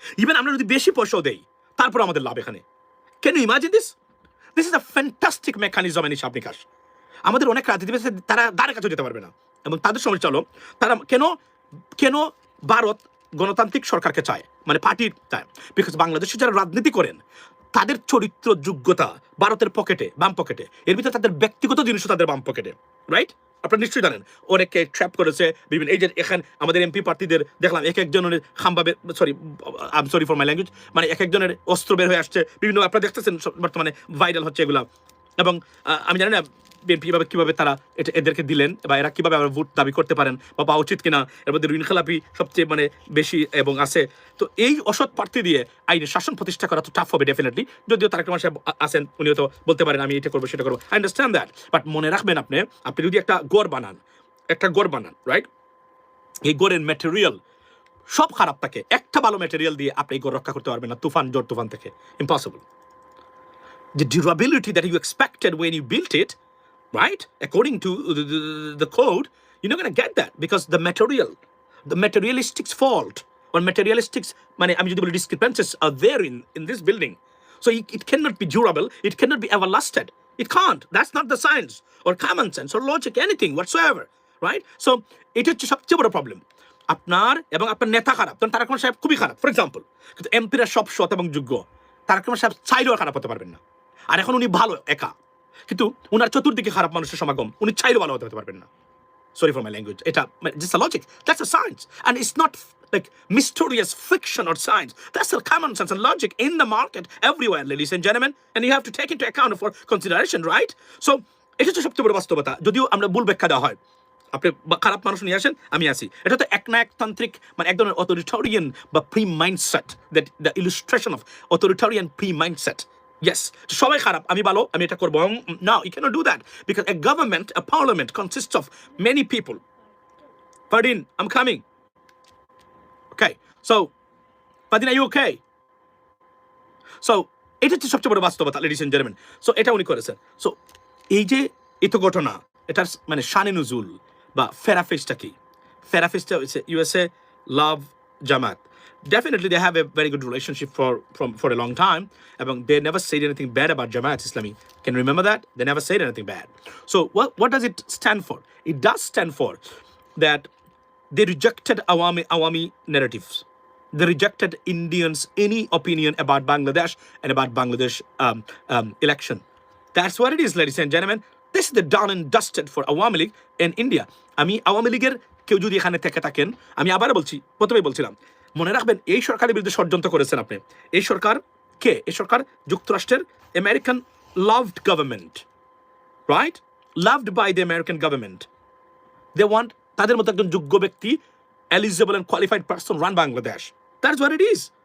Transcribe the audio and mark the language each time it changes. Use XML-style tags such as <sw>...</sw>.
<bn>Even আমরা যদি বেশি পয়সাও দেই তারপর আমাদের লাভ এখানে।</bn> <en>Can you imagine this? This is a fantastic mechanism in হিসাব নিকাশ।</en> <bn>আমাদের অনেক রাজনীতিবিদ তারা দ্বারের কাছে যেতে পারবে না, এবং তাদের সমস্যা হলো তারা কেন ভারত গণতান্ত্রিক সরকারকে চায়, মানে পার্টি চায়, বিকজ বাংলাদেশে যারা রাজনীতি করেন তাদের চরিত্র যোগ্যতা ভারতের পকেটে, বাম পকেটে, এর ভিতরে তাদের ব্যক্তিগত জিনিসও তাদের বাম পকেটে, রাইট? আপনারা নিশ্চয়ই জানেন অনেককে ট্র্যাপ করেছে বিভিন্ন, এই যে এখানে আমাদের এমপি প্রার্থীদের দেখলাম এক একজনের খাম্বা,</bn> <en>sorry for my language,</en> <bn>মানে এক একজনের অস্ত্র বের হয়ে আসছে বিভিন্ন, আপনারা দেখতেছেন বর্তমানে ভাইরাল হচ্ছে এগুলা। এবং আমি জানি না বিএনপি কিভাবে তারা এদেরকে দিলেন বা এরা কিভাবে আবার ভোট দাবি করতে পারেন বা পাওয়া উচিত কিনা, এর মধ্যে ঋণ খেলাপি সবচেয়ে মানে বেশি এবং আছে। তো এই অসৎ প্রার্থী দিয়ে আইনের শাসন প্রতিষ্ঠা করা তো টাফ হবে ডেফিনেটলি, যদিও তারেক রহমান সাহেব আছেন, উনিও তো বলতে পারেন আমি এটা করবো সেটা করবো,</bn> <en>I understand that.</en> <bn>বাট মনে রাখবেন আপনি যদি একটা গড় বানান রাইট, এই গড়ের ম্যাটেরিয়াল সব খারাপ থাকে, একটা ভালো ম্যাটেরিয়াল দিয়ে আপনি এই গড় রক্ষা করতে পারবেন না ঝড় তুফান থেকে, impossible.</bn> <en>The durability that you expected when you built it, right, according to the code, you're not going to get that because the materialistics fault or materialistics, I mean, discrepancies are there in this building. So it cannot be durable, it cannot be everlasted. It can't. That's not the science or common sense or logic, anything whatsoever, right? So it is</en> <bn>সবচেয়ে বড় problem আপনার এবং আপনার নেতা খারাপ, তখন তারেক রহমান সাহেব খুবই খারাপ ফর এক্সাম্পল, কিন্তু এমপিরা সব সৎ এবং যোগ্য, তারেক রহমান সাহেব চাইলেও খারাপ হতে পারবেন না। আর এখন উনি ভালো একা, কিন্তু উনার চতুর্দিকে খারাপ মানুষের সমাগম, উনি চাইলেও ভালো হতে পারবেন না।</bn> <en>Sorry for my language. It's just a logic. That's a science. And it's not like mysterious fiction or science. That's a common sense and logic in the market everywhere, ladies and gentlemen. And you have to take into account for consideration, right?</en> <bn>So, এটা হচ্ছে সবচেয়ে বড় বাস্তবতা। যদিও আমরা ভুল ব্যাখ্যা দেওয়া হয়, আপনি খারাপ মানুষ নিয়ে আসেন, আমি আসি, এটা তো এক না একতান্ত্রিক এক ধরনের অথরিটারিয়ান বা pre mindset,</bn> <en>That the illustration of authoritarian pre mindset.</en> <bn>Yes, সবাই খারাপ, আমি ভালো, আমি এটা করবো।</bn> <en>No, you cannot do that because a government, a parliament consists of many people. Fardin, I'm coming. Okay, so Fardin, are you okay?</en> <bn>So এটা হচ্ছে সবচেয়ে বড় বাস্তবতা,</bn> <en>ladies and gentlemen.</en> <bn>So এটা উনি করেছেন। So এই যে এত ঘটনা, এটার শানে নুজুল বা ফেরাফেসটা কি? ফেরাফেসটা হচ্ছে USA love Jamaat.</bn> <en>Definitely they have a very good relationship for a long time, and they never said anything bad about Jamaat Islami. Can you remember that? They never said anything bad. So what does it stand for? It does stand for that they rejected Awami narratives. They rejected Indians' any opinion about Bangladesh and about Bangladesh election. That's what it is, ladies and gentlemen. This is the done and dusted for Awami League in India.</en> <bn>আমি আওয়ামী লীগের কেউ যদি এখানে থেকে থাকেন, আমি আবার বলছি, প্রথমেই বলছিলাম, মনে রাখবেন এই সরকারের বিরুদ্ধে ষড়যন্ত্র করেছেন আপনি। এই সরকার কে? এই সরকার যুক্তরাষ্ট্রের American loved government, right,</bn> <en>Loved by the American government. They want</en> <bn>তাদের মতো একজন যোগ্য ব্যক্তি,</bn> <en>Eligible and qualified person run Bangladesh. That's what it is.</en>